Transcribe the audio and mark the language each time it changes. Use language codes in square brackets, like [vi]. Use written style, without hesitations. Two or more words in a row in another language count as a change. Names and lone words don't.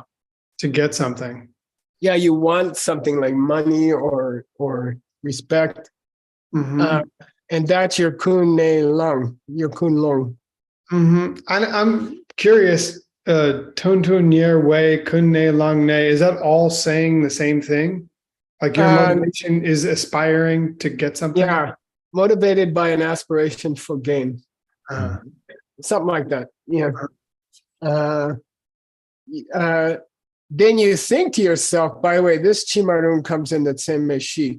[en] To get something. Yeah, you want something like money or respect. Mhm. And that's your [bo] kun ne long, [en] your [bo] kun long. [en] Mhm. I'm curious. [bo] Tun tun yer way kun ne lang ne. [en] Is that all saying the same thing? Like your motivation is aspiring to get something? Yeah, motivated by an aspiration for gain. Something like that. Yeah. Then you think to yourself, by the way, this chimarun comes in the same meshi.